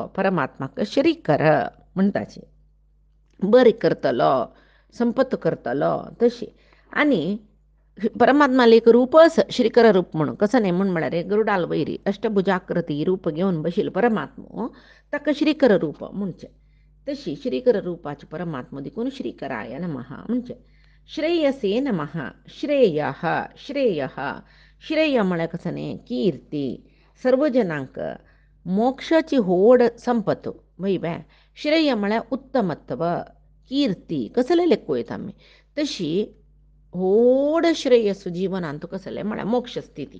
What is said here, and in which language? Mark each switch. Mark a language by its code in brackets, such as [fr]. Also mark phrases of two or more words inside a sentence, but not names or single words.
[kok] परमात्माक श्रीकर म्हणटाची. बरी करतलो संपत करतलो तशी. आनी परमात्माला एक रूपच श्रीकर रूप म्हणून कसं नाही म्हळ्यार गरुडाल वैरी अष्टभुजाकृती रूप घेवन बशिल्लो परमात्मो ताका श्रीकर रूप म्हणचे. तशी श्रीकर रूपाचे परमात्मा देखून [sa] श्रीकराय नमः [kok] म्हणजे. [sa] श्रेयसे नमः. [kok] श्रेय श्रेय श्रेय म्हळ्यार कसं न्ही कीर्ती. सर्व जनांक मोक्षाची होड संपत वय बाय. श्रेय म्हळ्यार उत्तमत्व कीर्ती कसले लेखू येता आमी. तशी होड श्रेयस जिवनांत कसले म्हळ्यार मोक्ष स्थिती.